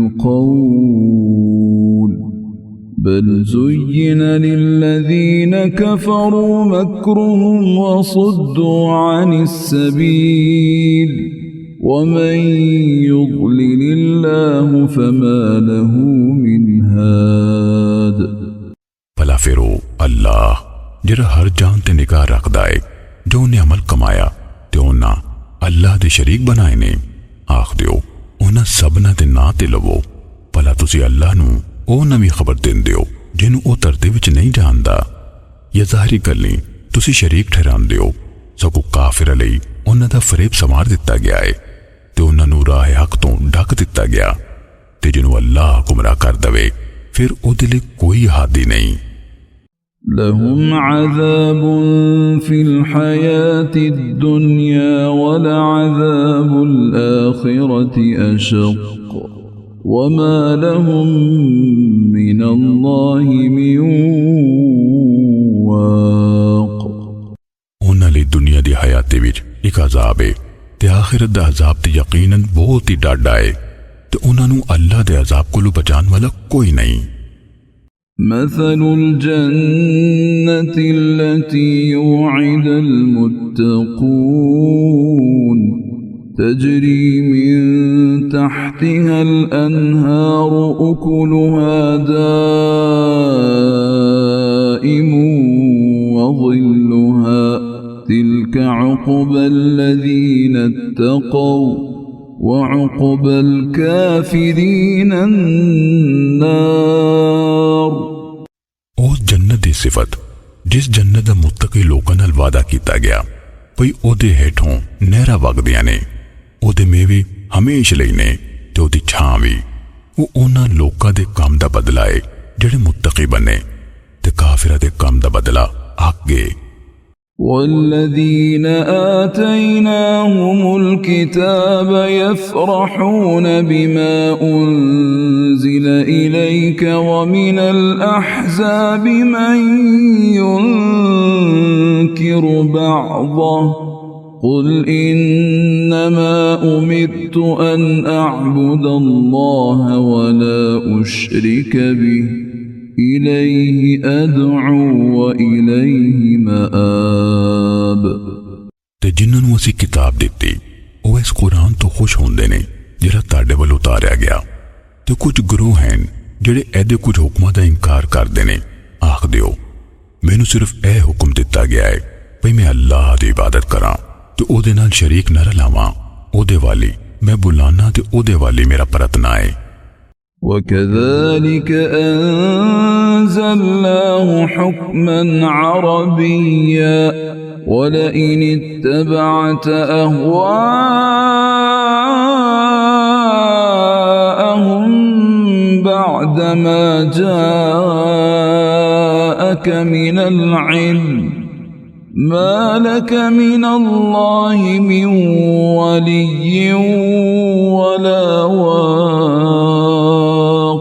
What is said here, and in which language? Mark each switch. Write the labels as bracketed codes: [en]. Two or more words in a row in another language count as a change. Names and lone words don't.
[ar] القول بل زين للذين كفروا مكرهم وصدوا عن السبيل ومن يضلل الله فما له من هاد [pa] ਭਲਾ ਫਿਰ ਅੱਲਾਹ ਜਿਹੜਾ ਹਰ ਜਾਨ ਤੇ ਨਿਗਾਹ ਰੱਖਦਾ ਹੈ ਜੋ ਉਨ੍ਹੇਂ ਅਮਲ ਕਮਾਇਆ ਤੇ ਉਨ੍ਹਾਂ ਅੱਲਾਹ ਦੇ ਸ਼ਰੀਕ ਬਣਾਏ ਨੇ ਆਖ ਦਿਓ ਉਨ੍ਹਾਂ ਸਭਨਾਂ ਦੇ ਨਾਂ ਤੇ ਲਵੋ ਭਲਾ ਤੁਸੀਂ ਅੱਲਾਹ ਨੂੰ ਉਹ ਨਵੀਂ ਖਬਰ ਦਿੰਦੇ ਹੋ ਜਿਹਨੂੰ ਉਹ ਧਰਤੀ ਵਿੱਚ ਨਹੀਂ ਜਾਣਦਾ ਜਾਂ ਜ਼ਾਹਿਰੀ ਗੱਲਾਂ ਤੁਸੀਂ ਸ਼ਰੀਕ ਠਹਿਰਾਉਂਦੇ ਹੋ ਸਗੋਂ ਕਾਫਿਰਾਂ ਲਈ ਉਹਨਾਂ ਦਾ ਫਰੇਬ ਸਮਾਰ ਦਿੱਤਾ ਗਿਆ ਹੈ ਤੇ ਉਹਨਾਂ ਨੂੰ ਰਾਹ ਹੱਕ ਤੋਂ ਢੱਕ ਦਿੱਤਾ ਗਿਆ ਤੇ ਜਿਹਨੂੰ ਅੱਲਾਹ ਗੁੰਮਰਾਹ ਕਰ ਦਵੇ ਫਿਰ ਉਹਦੇ ਲਈ ਕੋਈ ਹਾਦੀ ਨਹੀਂ [ar] لهم عذاب في الحياة الدنيا ولعذاب الآخرة أشق وما لهم من الله من واق [pa] ਉਹਨਾਂ ਲਈ ਦੁਨੀਆ ਦੀ ਹਯਾਤ ਦੇ ਵਿੱਚ ਇੱਕ ਅਜ਼ਾਬ ਹੈ ਤੇ ਆਖਿਰਤ ਦਾ ਅਜ਼ਾਬ ਤੇ ਯਕੀਨਨ ਬਹੁਤ ਹੀ ਡਾਢਾ ਹੈ ਤੇ ਉਹਨਾਂ ਨੂੰ ਅੱਲਾਹ ਦੇ ਅਜ਼ਾਬ ਕੋਲੋਂ ਬਚਾਉਣ ਵਾਲਾ ਕੋਈ ਨਹੀਂ [ar] مثل الجنة التي يوعد المتقون تجري من تحتها الأنهار أكلها دائم وظلها تلك عقبى الذين اتقوا وعقبى الكافرين النار [pa] ਉਹ ਜੰਨਤ ਦੀ ਸਿਫਤ ਜਿਸ ਜੰਨਤ ਦਾ ਮੁੱਤਕੀ ਲੋਕਾਂ ਨਾਲ ਵਾਅਦਾ ਕੀਤਾ ਗਿਆ ਭਈ ਉਹਦੇ ਹੇਠੋਂ ਨਹਿਰਾਂ ਵਗਦੀਆਂ ਨੇ ਉਹਦੇ ਮੇਵੇ ਹਮੇਸ਼ਾ ਲਈ ਨੇ ਤੇ ਉਹਦੀ ਛਾਂ ਵੀ ਉਹ ਉਹਨਾਂ ਲੋਕਾਂ ਦੇ ਕੰਮ ਦਾ ਬਦਲਾ ਹੈ ਜਿਹੜੇ ਮੁੱਤਕੀ ਬਣੇ ਤੇ ਕਾਫਿਰਾਂ ਦੇ ਕੰਮ ਦਾ ਬਦਲਾ ਅੱਗੇ [ar] والذين آتيناهم الكتاب يفرحون بما أنزل إليك ومن الأحزاب من ينكر بعضه قل إنما أمرت أن أعبد الله ولا أشرك به إليه أدعو وإليه مآب [pa] ਤੇ ਜਿਨ੍ਹਾਂ ਨੂੰ ਅਸੀਂ ਕਿਤਾਬ ਦਿੱਤੀ ਉਹ ਇਸ ਕੁਰਾਨ ਤੋਂ ਖੁਸ਼ ਹੁੰਦੇ ਨੇ ਜਿਹੜਾ ਤੁਹਾਡੇ ਵੱਲ ਉਤਾਰਿਆ ਗਿਆ ਤੇ ਕੁਝ ਗਰੋਹ ਹਨ ਜਿਹੜੇ ਇਹਦੇ ਕੁਝ ਹੁਕਮਾਂ ਦਾ ਇਨਕਾਰ ਕਰਦੇ ਨੇ ਆਖ ਦਿਓ ਮੈਨੂੰ ਸਿਰਫ ਇਹ ਹੁਕਮ ਦਿੱਤਾ ਗਿਆ ਹੈ ਭਈ ਮੈਂ ਅੱਲਾਹ ਦੀ ਇਬਾਦਤ ਕਰਾਂ ਤੇ ਉਹਦੇ ਨਾਲ ਸ਼ਰੀਕ ਨਾ ਰਲਾਵਾਂ ਉਹਦੇ ਵਾਲੀ ਮੈਂ ਬੁਲਾਣਾ ਤੇ ਉਹਦੇ ਵਾਲੀ ਮੇਰਾ ਪਰਤਨਾ ਹੈ [ar] وكذلك أنزلناه حكما عربيا ولئن اتبعت أهواءهم بعدما جاءك من العلم ما لك من الله من ولي ولا واق